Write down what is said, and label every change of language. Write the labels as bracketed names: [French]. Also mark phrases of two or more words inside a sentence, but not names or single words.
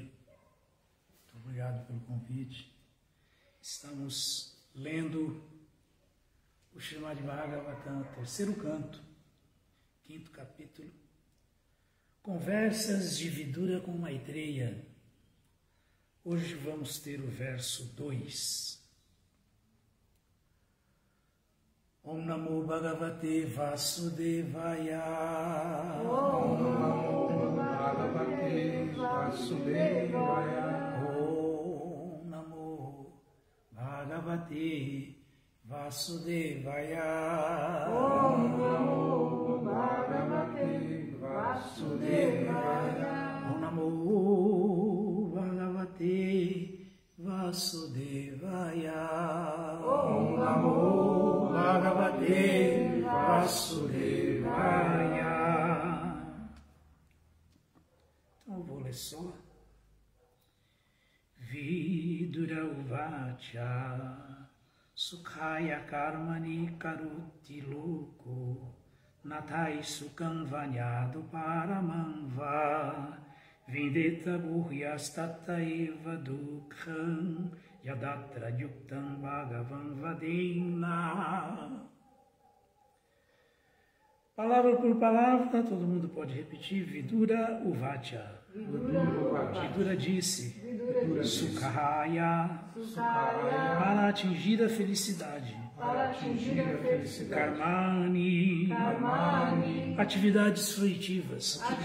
[Portuguese] Muito obrigado pelo convite. Estamos lendo o Srimad Bhagavatam, terceiro canto, quinto capítulo, Conversas de Vidura com Maitreya. Hoje vamos ter o verso 2. [Sanskrit] ॐ नमो भगवते वासुदेवाय. ॐ नमो भगवते वासुदेवाय. ॐ नमो भगवते वासुदेवाय. ॐ नमो भगवते वासुदेवाय. ॐ नमो भगवते वासुदेवाय. ॐ नमो भगवते वासुदेवाय. [Portuguese] Então eu vou ler só. [Sanskrit] विदुर उवाच सुखाय कर्माणि करोति लोको न तैः सुखं वान्यदु पारमं वा विन्देत भूयस्तत एव दुःखं यदत्र युक्तं भगवान् वदेन्नः. [Portuguese] Palavra por palavra, todo mundo pode repetir. Vidura Uvacha. Vidura disse. Sukhaya. Para atingir a felicidade. Karmani. Atividades fruitivas.